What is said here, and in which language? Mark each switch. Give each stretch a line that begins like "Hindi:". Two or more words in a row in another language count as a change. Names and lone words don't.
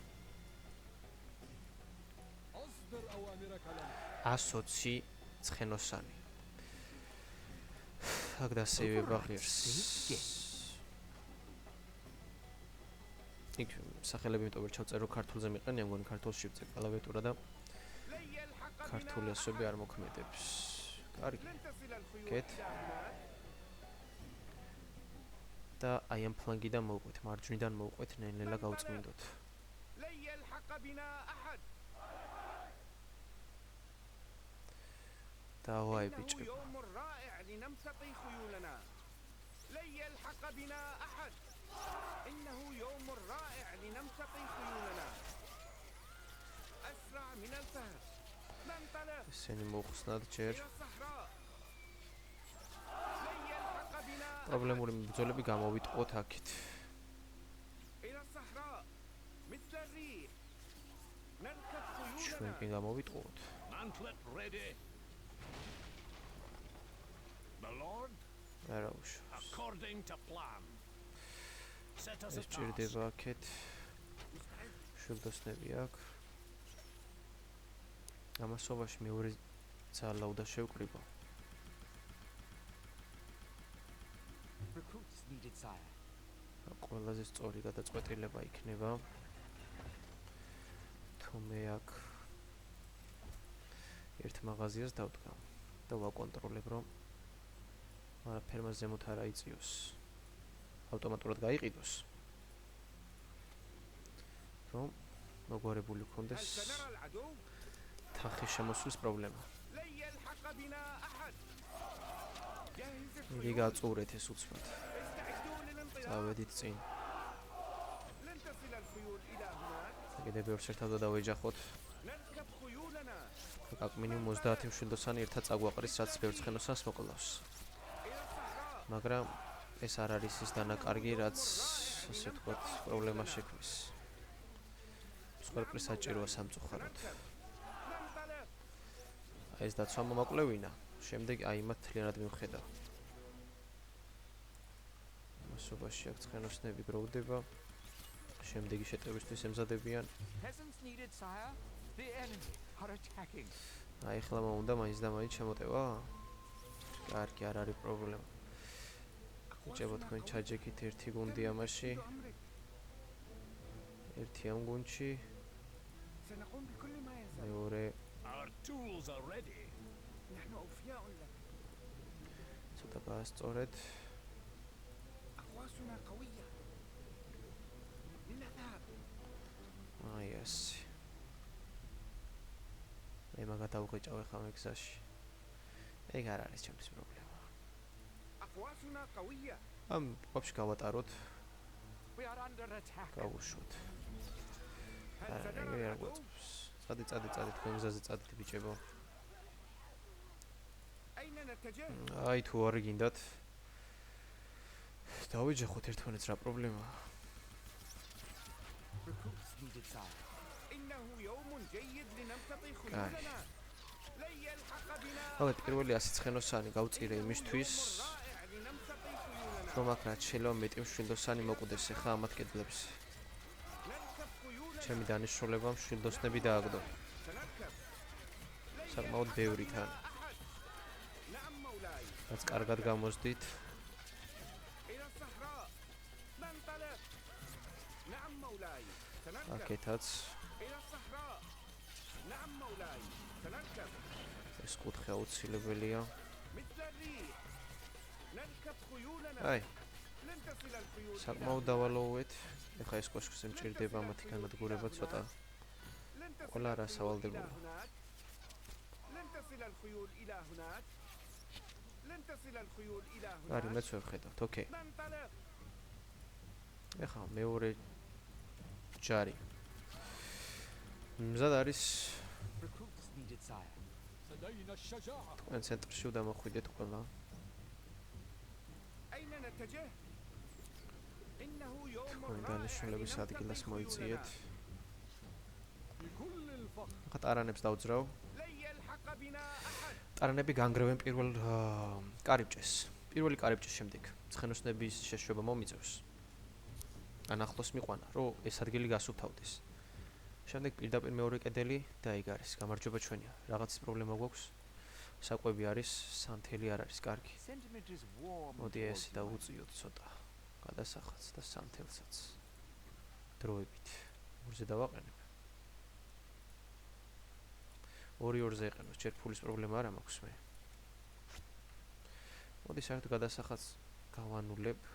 Arabic: أصدر أوامرك لنا.
Georgian: 120 ცხენოსანი. აქ დასეივება ღირს. იქ სახელები იმიტომ ვერ ჩავწერო ქართულზე მიყენია, მგონი ქართულში ვწერ კლავიატურა და
Arabic: لن يلحق
Georgian: ქართული
Arabic: بنا
Georgian: ასოები არ მოქმედებს. კარგი.
Arabic: لن تصل الخيول كيت. إلى هناك.
Georgian: და აი ამ ფლანგიდან მოვყვეთ, მარჯვნიდან მოვყვეთ, ნელ-ნელა გავწმინდოთ.
Arabic: لن يلحق بنا أحد.
Georgian: და ვაი
Arabic: إنه
Georgian: ბიჭებო.
Arabic: يوم رائع لنمتطي خيولنا. لن يلحق بنا أحد. إنه يوم رائع لنمتطي خيولنا. أسرع من الفهد. ننطلق
Georgian: ესენი მოხსნათ ჯერ.
Arabic: إلى الصحراء. لن يلحق بنا أحد.
Georgian: პრობლემური ბრძოლები გამოვიტყოთ აქეთ.
Arabic: إلى الصحراء مثل الريح. نركب
Georgian: ჩვენ
Arabic: خيولنا.
Georgian: კი გამოვიტყოთ.
English: Mantlet ready. The Lord,
Georgian: არა უშავს.
English: according to plan. Set us a
Georgian: ეს
English: task.
Georgian: ჭირდება აქეთ. შულდოსნები აქ. ამასობაში მეორე ძალა უნდა შევკრიბო.
English: Recruits needed, sire.
Georgian: ყველაზე სწორი გადაწყვეტილება იქნება. თუ მე აქ ერთ მაღაზიას დავდგამ და ვაკონტროლებ, რომ არაფერმა ზემოთ არ აიწიოს. ავტომატურად გაიყიდოს. რომ მოგვარებული
Arabic: هل
Georgian: ქონდეს
Arabic: سنرى العدو؟
Georgian: თანხის შემოსვლის პრობლემა.
Arabic: لن يلحق بنا أحد. جهز
Georgian: იგი
Arabic: الخيول.
Georgian: გაწურეთ ეს უცბად.
Arabic: استعدوا للانطلاق.
Georgian: წავედით წინ.
Arabic: لن تصل الخيول إلى هناك.
Georgian: კიდე ბევრს ერთად დავეჯახოთ.
Arabic: نركب خيولنا
Georgian: აქ მინიმუმ 30 მშვილდოსანი ერთად წაგვაყრის, რაც ბევრ ცხენოსანს მოკლავს.
Arabic: إلى الصحراء.
Georgian: მაგრამ ეს არ არის ის დანაკარგი, რაც ასე ვთქვათ, პრობლემა შექმნის. მსხვერპლი საჭიროა სამწუხაროდ.
Arabic: ننطلق.
Georgian: აი ეს დაცვა მომაკლევინა, შემდეგ აი მათ თლიანად მივხედავ. მასობაში აქ ცხენოსნები გროვდება. შემდეგი შეტევისთვის ემზადებიან.
English: Peasants needed, sire. The enemy are attacking.
Georgian: აი ახლა მომუნდა მაინც და მაინც შემოტევა? კარგი, არ არის პრობლემა. ბიჭებო, თქვენ ჩაჯექით ერთი გუნდი ამაში,
Arabic: تنفيذ أمرك.
Georgian: ერთი ამ გუნდში,
Arabic: سنقوم بكل ما يلزم.
Georgian: მეორე
English: Our tools are ready.
Arabic: نحن أوفياء لك.
Georgian: ცოტა გაასწორეთ.
Arabic: أقواسنا قوية. لنذهب.
Georgian: აი ასე. მე მაგათ ავღეჭავ ხა მე გზაში. ეგ არ არის ჩემთვის პრობლემა.
Arabic: أقواسنا قوية.
Georgian: ამ ვაფშე გავატაროთ,
English: We are under attack.
Georgian: გავუშვოთ.
Arabic: هل
Georgian: არა,
Arabic: سنرى
Georgian: ეგრე არ
Arabic: العدو؟
Georgian: გვაწევს. წადი, თქვენ გზაზე წადით ბიჭებო.
Arabic: أين نتجه؟
Georgian: აი თუ არ გინდათ. დავეჯახოთ ერთმანეთს, რა პრობლემაა?
English: Recruits needed, sire.
Arabic: إنه يوم جيد لنمتطي خيولنا. لن يلحق بنا.
Georgian: მაგათ პირველი 100 ცხენოსანი გავწირე იმისთვის,
Arabic: رائع لنمتطي خيولنا.
Georgian: რომ აქ რაც შეიძლება მეტი მშვილდოსანი მოკვდეს ახლა ამათ კედლებს.
Arabic: نركب خيولنا.
Georgian: ჩემი დანიშნულება მშვილდოსნები დააგდო.
Arabic: سنركب.
Georgian: საკმაოდ ბევრი თან.
Arabic: أحد. نعم مولاي.
Georgian: რაც კარგად გამოსდით,
Arabic: إلى الصحراء. ننطلق. نعم مولاي. سنركب
Georgian: აქეთაც
Arabic: إلى الصحراء. نعم مولاي سنركب
Georgian: ეს კუთხე აუცილებელია.
Arabic: مثل الريح. نركب خيولنا.
Georgian: აი,
Arabic: لن تصل الخيول إلى
Georgian: საკმაოდ დავალოვეთ. ეხლა ეს კოშკზე მჭირდება მათი განადგურება ცოტა.
Arabic: لن تصل ولا رأس الخيول والدي إلى بابا. هناك. لن تصل الخيول إلى هناك. لن تصل الخيول إلى
Georgian: არის
Arabic: هناك.
Georgian: მეც ვერ ხედავთ. ოკეი.
Arabic: ننطلق.
Georgian: ეხლა მეორე ჯარი. მზად არის
English: Recruits needed, sire.
Arabic: لدينا الشجاعة.
Georgian: თქვენ ცენტრში დამოხვიდეთ ყველა.
Arabic: أين نتجه؟ إنه يوم
Georgian: თქვენ
Arabic: رائع
Georgian: დანიშნულების
Arabic: لنمتطي
Georgian: ადგილას მოიწიეთ.
Arabic: خيولنا. بكل الفخر.
Georgian: ახლა ტარანებს დავძრავ. لن يلحق بنا أحد. ტარანები განგრევენ პირველ კარიბჭეს. პირველი კარიბჭის შემდეგ ცხენოსნების შეშვება მომიწევს. ან ახლოს მიყვანა, რომ ეს ადგილი გასუფთავდეს. შემდეგ პირდაპირ მეორე კედელი და ეგ არის. გამარჯობა ჩვენია. რაღაცის პრობლემა გვაქვს. საკვები არის, სანთელი არ არის კარგი.
English: Sentiment is warm.
Georgian: მოდი
English: towards
Georgian: ესე
English: you,
Georgian: დავუწიოთ ცოტა. გადასახადს და სანთელსაც. დროებით. ორზე დავაყენებ. ორზე ეყენოს, ჯერ ფულის პრობლემა არ მაქვს მე. მოდი საერთოდ გადასახადს გავანულებ.